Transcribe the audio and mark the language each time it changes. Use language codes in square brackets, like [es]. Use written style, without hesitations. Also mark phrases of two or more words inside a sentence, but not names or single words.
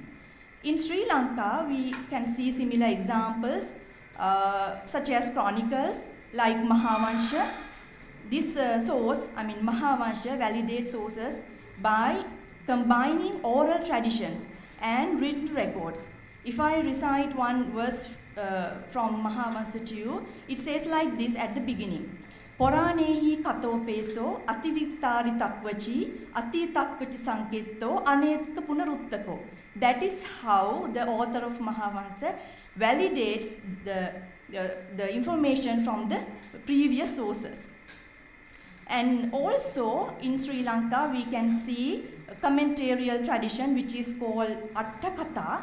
[en] In Sri Lanka, we can see similar examples such as chronicles like Mahavansha. This Mahavansha validates sources by combining oral traditions and written records. If I recite one verse from Mahavansha to you, it says like this at the beginning. [pi] Poranehi katopeso ativittari takvachi ati takvati sanketto anetka punaruttako. [en] That is how the author of Mahavansha validates the information from the previous sources. And also in Sri Lanka, we can see a commentarial tradition which is called Attakatha.